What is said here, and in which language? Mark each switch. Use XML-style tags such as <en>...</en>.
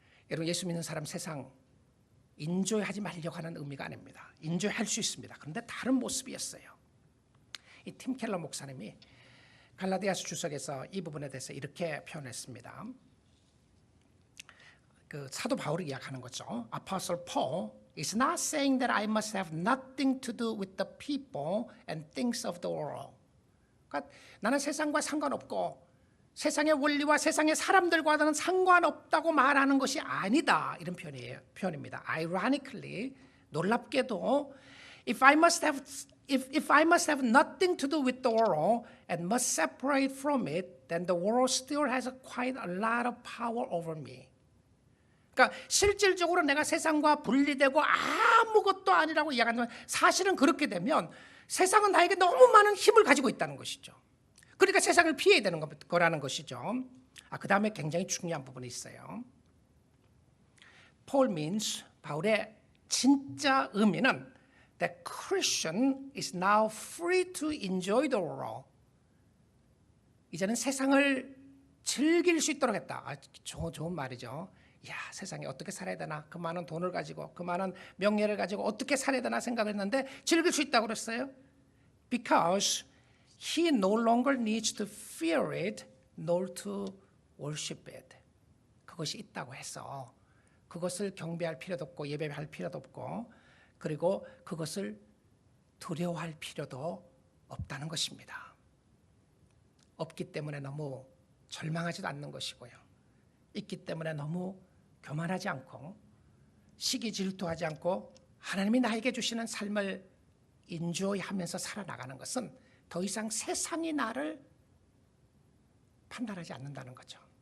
<ko>여러분, 예수 믿는 사람 세상 인조하지 말려고 하는 의미가 아닙니다. 인조할 수 있습니다. 그런데 다른 모습이었어요. 이 팀 켈러 목사님이 갈라디아서 주석에서 이 부분에 대해서 이렇게 표현했습니다. 그 사도 바울이 이야기하는 거죠.</ko> <en>Apostle Paul is not saying that I must have nothing to do with the people and things of the world.</en> <ko>그러니까 나는 세상과 상관없고 세상의 원리와 세상의 사람들과는 상관없다고 말하는 것이 아니다, 이런 표현입니다.</ko> <en>Ironically,</en> <ko>놀랍게도</ko> <en>if I must have nothing to do with the world and must separate from it, then the world still has quite a lot of power over me.</en> <ko>그러니까 실질적으로 내가 세상과 분리되고 아무것도 아니라고 이야기하지만, 사실은 그렇게 되면 세상은 나에게 너무 많은 힘을 가지고 있다는 것이죠. 그러니까 세상을 피해야 되는 거라는 것이죠. 그 다음에 굉장히 중요한 부분이 있어요.</ko> <en>Paul means,</en> <ko>바울의 진짜 의미는</ko> <en>that Christian is now free to enjoy the world.</en> <ko>이제는 세상을 즐길 수 있도록 했다. 좋은 말이죠. 야, 세상에 어떻게 살아야 되나, 그 많은 돈을 가지고 그 많은 명예를 가지고 어떻게 살아야 되나 생각했는데 즐길 수 있다고 그랬어요.</ko> <en>Because he no longer needs to fear it nor to worship it.</en> <ko>그것이 있다고 해서 그것을 경배할 필요도 없고 예배할 필요도 없고 그리고 그것을 두려워할 필요도 없다는 것입니다. 없기 때문에 너무 절망하지도 않는 것이고요. 있기 때문에 너무 교만하지 않고 시기 질투하지 않고 하나님이 나에게 주시는 삶을 인조이하면서 살아나가는 것은 더 이상 세상이 나를 판단하지 않는다는 거죠.</ko>